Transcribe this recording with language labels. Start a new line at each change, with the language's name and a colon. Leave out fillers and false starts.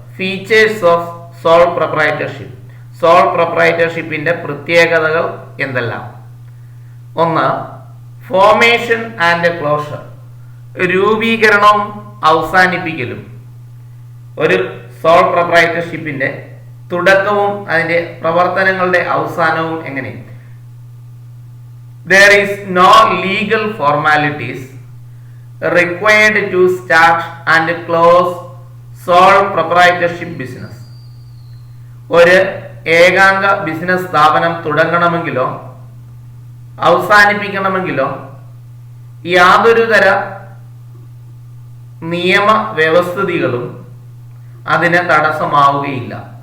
English: Features of sole proprietorship.
Malayalam: Soul പ്രൊപ്രൈറ്റർഷിപ്പിന്റെ പ്രത്യേകതകൾ എന്തെല്ലാം? ഒന്ന്,
English: Formation and closure.
Malayalam: രൂപീകരണവും അവസാനിപ്പിക്കലും. ഒരു സോൾ പ്രൊപ്രൈറ്റർഷിപ്പിന്റെ തുടക്കവും അതിന്റെ പ്രവർത്തനങ്ങളുടെ അവസാനവും എങ്ങനെ?
English: There is no legal formalities required to start and close sole proprietorship business.
Malayalam: ഒരു ഏകാംഗ ബിസിനസ് സ്ഥാപനം തുടങ്ങണമെങ്കിലോ അവസാനിപ്പിക്കണമെങ്കിലോ യാതൊരുതര നിയമ വ്യവസ്ഥിതികളും അതിന് തടസ്സമാവുകയില്ല.